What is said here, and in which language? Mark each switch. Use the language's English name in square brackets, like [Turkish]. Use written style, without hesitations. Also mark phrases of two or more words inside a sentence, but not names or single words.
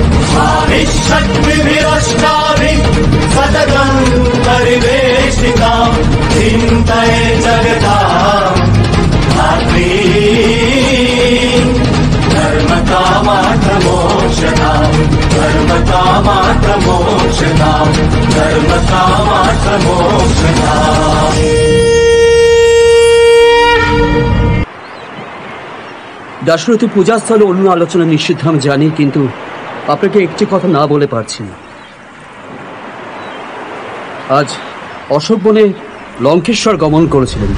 [Sanskrit] भाविषट्भिरष्टाभिः सततं परिवेशिता चिन्तये जगताम् धात्री धर्मकामार्थमोक्षदाम् धर्मकामार्थमोक्षदाम् धर्मकामार्थमोक्षदाम्। [Bangla] দাশরথী পূজাস্থলে অন্য আলোচনা নিষিদ্ধ আমি জানি, কিন্তু আপনাকে একটি কথা না বলে পারছি না। আজ অশোক বনে লঙ্কেশ্বর গমন করেছিলেন।